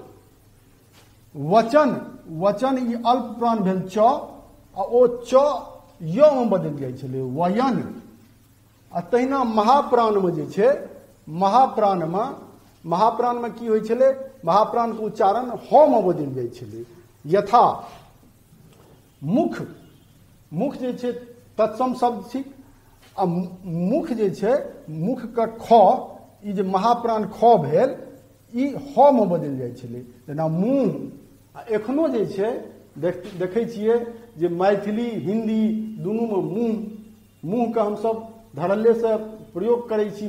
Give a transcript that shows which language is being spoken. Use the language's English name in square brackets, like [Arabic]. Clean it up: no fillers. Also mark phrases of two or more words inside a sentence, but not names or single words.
[Maithili] वचन, वचन ई अल्प प्राण भेल च आ ओ च य मे बदलि जाइ छलै, वयन। आ तहिना महाप्राणमे जे छै, महाप्राणमे की होइ छलै, महाप्राणके उच्चारण ह मे बदलि जाइ छलै। यथा मुख, मुख जे छै तत्सम शब्द थिक आ मुख जे छै, मुखके ख, ई जे महाप्राण ख भेल ई ह मे बदलि जाइ छलै। जेना मुँह, आ एखनो जे छै देखै छियै जे मैथिली हिन्दी दुनूमे मुँहके हमसभ धड़ल्लेसँ प्रयोग करै छी।